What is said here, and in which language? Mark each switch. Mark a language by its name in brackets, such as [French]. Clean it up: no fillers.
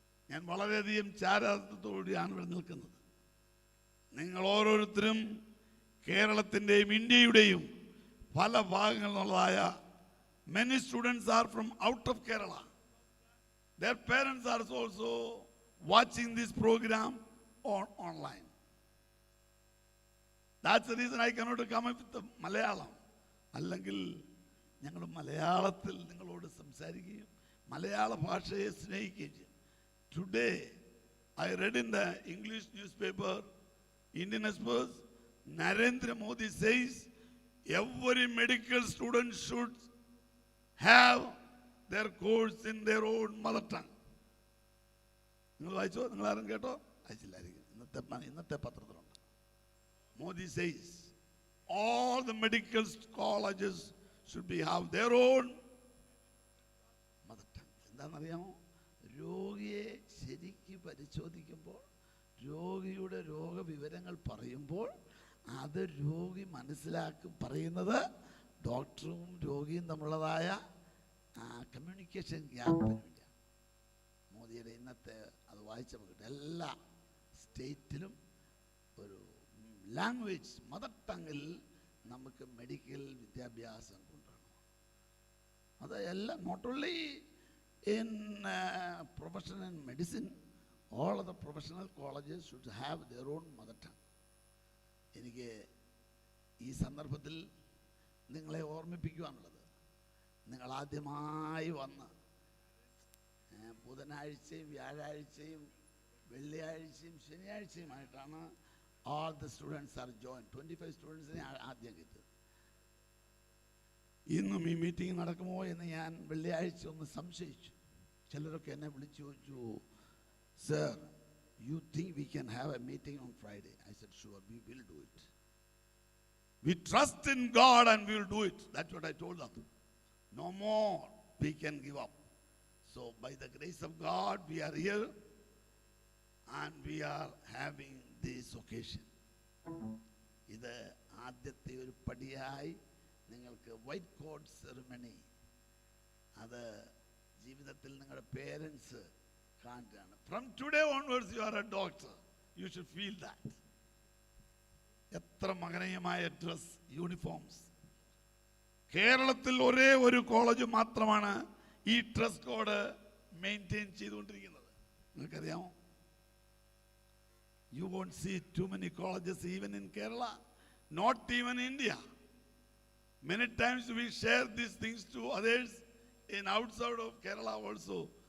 [Malayalam] ഞാൻ വളരെയധികം ചാരിതാർത്ഥ്യത്തോടെയാണ് ഇവിടെ നിൽക്കുന്നത്. നിങ്ങൾ ഓരോരുത്തരും കേരളത്തിൻ്റെയും ഇന്ത്യയുടെയും പല ഭാഗങ്ങളിൽ നിന്നുള്ളതായ [English] many students are from out of Kerala. Their parents are also watching this program online. That's the reason I cannot come up with the Malayalam. [Malayalam] അല്ലെങ്കിൽ ഞങ്ങൾ മലയാളത്തിൽ നിങ്ങളോട് സംസാരിക്കുകയും മലയാള ഭാഷയെ സ്നേഹിക്കുകയും ചെയ്യും. [English] Today, I read in the English newspaper, Indian Express, Narendra Modi says every medical student should have their course in their own mother tongue. [Malayalam] നിങ്ങൾ വായിച്ചോ? നിങ്ങൾ ആരും കേട്ടോ? അയച്ചില്ലായിരിക്കും. ഇന്നത്തെ പത്രത്തിലുണ്ട്. [English] Modi says all the medical colleges should have their own mother tongue. [Malayalam] എന്താണെന്നറിയാമോ? രോഗിയെ ശരിക്ക് പരിശോധിക്കുമ്പോൾ, രോഗിയുടെ രോഗവിവരങ്ങൾ പറയുമ്പോൾ അത് രോഗി മനസ്സിലാക്കും. പറയുന്നത് ഡോക്ടറും രോഗിയും തമ്മിലുള്ളതായ കമ്മ്യൂണിക്കേഷൻ ഗ്യാപ്പിന് വേണ്ടിയാണ്. മോദിയുടെ ഇന്നത്തെ അത് വായിച്ചപ്പോൾ കിട്ടും. എല്ലാ സ്റ്റേറ്റിലും ഒരു ലാംഗ്വേജ് മദർ ടങ്ങിൽ നമുക്ക് മെഡിക്കൽ വിദ്യാഭ്യാസം കൊണ്ടുവരണം. അത് എല്ലാം [English] Not only in profession in medicine, all of the professional colleges should have their own mother tongue. [Malayalam] എനിക്ക് ഈ സന്ദർഭത്തിൽ നിങ്ങളെ ഓർമ്മിപ്പിക്കുവാനുള്ളത്, നിങ്ങൾ ആദ്യമായി വന്ന് ബുധനാഴ്ചയും വ്യാഴാഴ്ചയും വെള്ളിയാഴ്ചയും ശനിയാഴ്ചയുമായിട്ടാണ് [English] all the students are joined. [Malayalam] 25 സ്റ്റുഡൻസിനെ ആദ്യം കിട്ടും. ഇന്നും ഈ മീറ്റിംഗ് നടക്കുമോ എന്ന് ഞാൻ വെള്ളിയാഴ്ച ഒന്ന് സംശയിച്ചു. ചിലരൊക്കെ എന്നെ വിളിച്ചു ചോദിച്ചു, [English] Sir, you think we can have a meeting on Friday? I said, sure, we will do it. We trust in God and we will do it. That's what I told them. No more we can give up. So by the grace of God, we are here and we are having this occasion. [Malayalam] ഇത് ആദ്യത്തെ ഒരു പടിയായി നിങ്ങൾക്ക് white coat ceremony, അത് ജീവിതത്തിൽ നിങ്ങളുടെ parents കാണുകയാണ്. [English] From today onwards you are a doctor. You should feel that. [Malayalam] എത്ര മകനീയമായ dress, uniforms. കേരളത്തിൽ ഒരേ ഒരു കോളേജ് മാത്രമാണ് ഈ ഡ്രസ് കോഡ് മെയിൻറ്റെയിൻ ചെയ്തുകൊണ്ടിരിക്കുന്നത്. നിങ്ങൾക്കറിയാമോ? [English] You won't see too many colleges even in Kerala, not even India. Many times we share these things to others in outside of Kerala also.